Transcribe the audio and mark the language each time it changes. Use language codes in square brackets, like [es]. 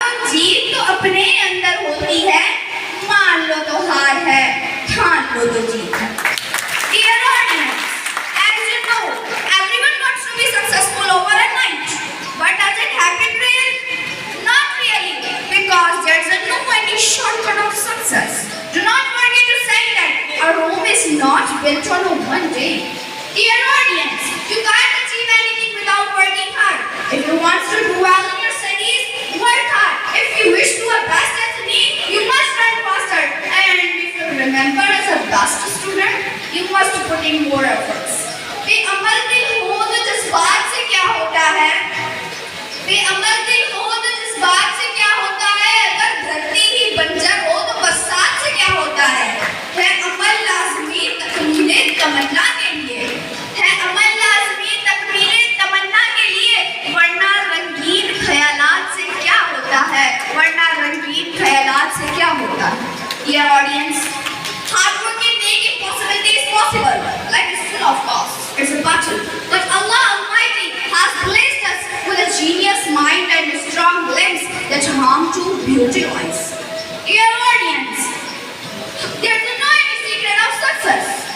[hi] जीत तो अपने अंदर होती है, मान लो तो हार है, ठान लो तो जीत है। [en] Dear audience, as you know, everyone wants to be successful overnight, but does it happen really? Not really, because there's no any shortcut of success. Do not forget to say that a Rome is not built on one day. Dear audience, you can't achieve anything without working hard. If you want to do well in your studies, work hard. If you wish to a best destiny, you must run faster. And if you remember as a best student, you must put in more efforts. [hi] बेअमल दिल हो तो जज्बात से क्या होता है? बेअमल दिल हो तो जज्बात से क्या होता है? अगर धरती ही बंजर हो तो बरसात से क्या होता है? अमल लाज़मी तकमीले तमन्ना के लिए है, अमल लाज़मी तकमीले तमन्ना के लिए, वरना रंगीन ख्यालात से क्या होता है? वरना रंगीन ख्यालात से क्या होता है? [en] Dear audience, hard work can make impossibilities possible. Life is full of costs. It's a battle, but Allah Almighty has blessed us with a genius mind and strong limbs that harm to beauty eyes. Dear audience, there's no any secret of success.